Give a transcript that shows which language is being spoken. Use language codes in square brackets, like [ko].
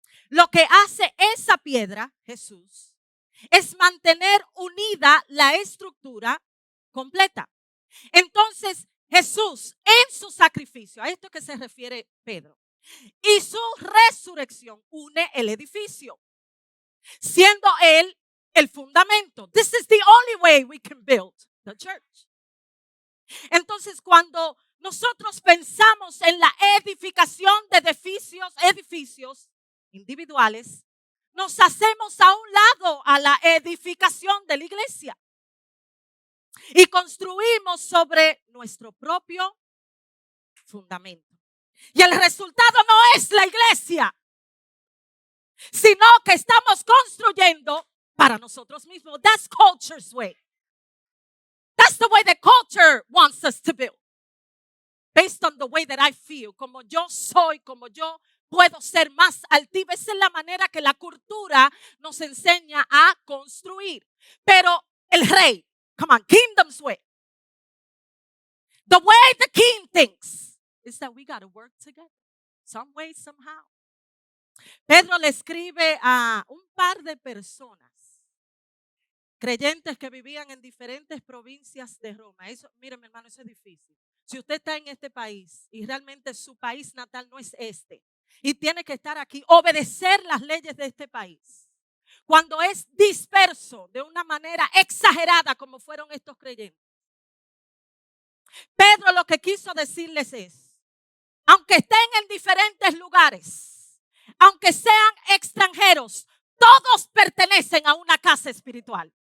[es] Lo que hace esa piedra, Jesús, es mantener unida la estructura completa. Entonces, Jesús en su sacrificio, a esto que se refiere Pedro, y su resurrección une el edificio, siendo Él el fundamento. [en] This is the only way we can build the church. [es] Entonces, cuando nosotros pensamos en la edificación de edificios individuales, nos hacemos a un lado a la edificación de la iglesia y construimos sobre nuestro propio fundamento. Y el resultado no es la iglesia, sino que estamos construyendo para nosotros mismos. [en] That's culture's way. That's the way the culture wants us to build. Based on the way that I feel, [es] como yo soy, como yo puedo ser más altiva. Esa es la manera que la cultura nos enseña a construir. Pero el rey, [en] come on, kingdom's way. The way the king thinks is that we got to work together. Some way, somehow. [es] Pedro le escribe a un par de personas, creyentes que vivían en diferentes provincias de Roma. Eso, mire, mi hermano, eso es difícil. Si usted está en este país y realmente su país natal no es este, y tiene que estar aquí, obedecer las leyes de este país, cuando es disperso de una manera exagerada como fueron estos creyentes, Pedro lo que quiso decirles es, aunque estén en diferentes lugares, aunque sean extranjeros, todos pertenecen a una casa espiritual.